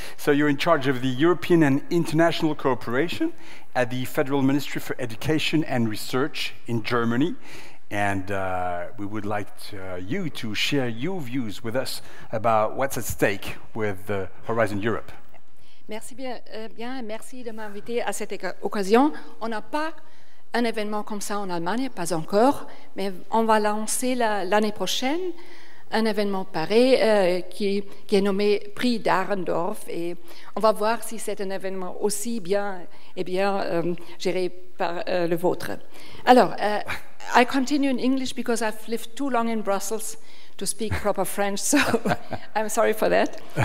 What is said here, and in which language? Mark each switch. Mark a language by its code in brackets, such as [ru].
[en] So you're in charge of the European and International Cooperation at the Federal Ministry for Education and Research in Germany. And we would like you to share your views with us about what's at stake with Horizon Europe. [fr] Merci bien, merci de m'inviter à cette occasion. On n'a pas un événement comme ça en Allemagne, pas encore, mais on va lancer l'année prochaine un événement pareil qui est nommé Prix Dahrendorf, et on va voir si c'est un événement aussi bien géré par le vôtre. [en] Alors, I continue in English because I've lived too long in Brussels to speak proper French, so I'm sorry for that.